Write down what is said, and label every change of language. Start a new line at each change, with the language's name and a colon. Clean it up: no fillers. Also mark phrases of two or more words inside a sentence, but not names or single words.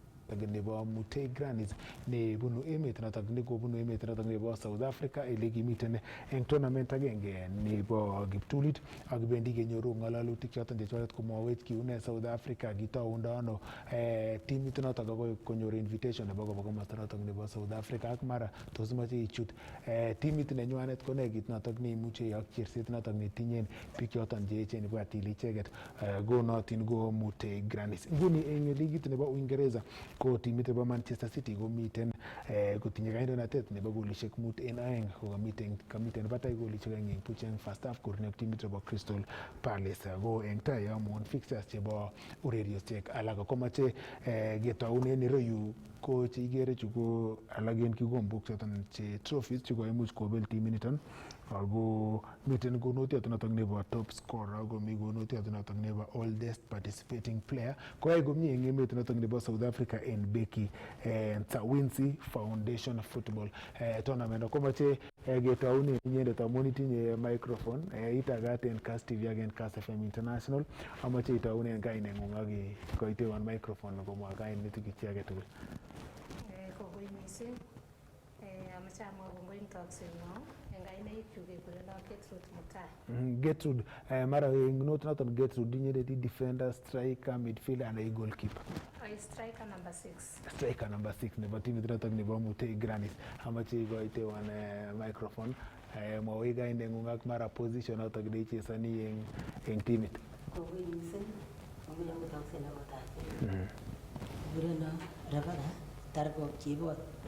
Kalenjin: nebo Mutei Grannies nebunu emet notok nekobunu emet notok nebo South Africa ele kimiten eng tournament agenge nebo kiptulit ak bendi kenyoru ngalalutik choton chechwaket komwawech kiune South Africa kitaundo ano timit notok akoi konyor invitation nebo koba komosta notok nebo South Africa ak mara tos imache ichut timit nenywanet ko ne kit notok neimuche ak cherset notok netinyen biik choton che echen ibwat ile icheket gonotin go Mutei Grannies. Nguni eng ligit nebo Uingereza ko timit nebo Manchester City komiten kotinye kandoinatet nebo golishek 5-2 ko kamiten batai golishek 2-0 eng first half korni ak timit nebo Crystal Palace go eng tai amun fixtures chebo ureriosiek alak komache ketaunen ireyu ko che igere chu ko alak en kikombok choton che trophies che koimuch kobel timiniton ako miten konotiot notok nebo top scorer ako mi konotiot notok nebo oldest participating player koyai komie eng emet notok nebo South Africa en Beki Ntawinzi Foundation Football tournament komache ketaunen inyendet amun itinye microphone itagat en Kass TV ak en Kass FM International amache itaunen kaineng'ung ak koitewan microphone komwa kainutik chi age tugul. Kongoi mising amache amwa kongoi eng takseng'wong eng kainaik chu kekurenon Gertrude Mutai. Gertrude mara eng note noton Gertrude inyendet i
English: defender, striker, midfielder and a goalkeeper. Striker number 6. Striker number 6
Kalenjin: nebo timit notok nebo Mutei Grannies. Amache ikoitewan microphone mwawech kaineng'ung ak mara position notok neichesoni eng timit. Kongoi mising amuch akot takseng akotache. Kekurenon Rebecca Tarkok Chibot.